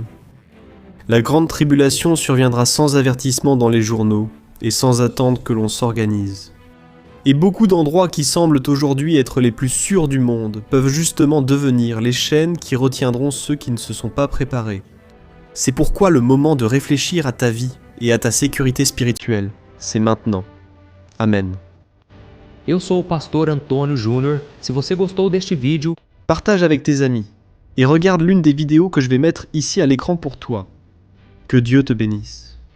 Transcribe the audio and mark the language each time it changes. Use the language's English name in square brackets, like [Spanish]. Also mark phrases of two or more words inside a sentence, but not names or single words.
[French] La grande tribulation surviendra sans avertissement dans les journaux, et sans attendre que l'on s'organise. Et beaucoup d'endroits qui semblent aujourd'hui être les plus sûrs du monde peuvent justement devenir les chaînes qui retiendront ceux qui ne se sont pas préparés. C'est pourquoi le moment de réfléchir à ta vie et à ta sécurité spirituelle, c'est maintenant. Amen. [Portuguese] Eu sou o pastor Antônio Júnior. Se você gostou deste vídeo, [French] Partage avec tes amis et regarde l'une des vidéos que je vais mettre ici à l'écran pour toi. Que Dieu te bénisse.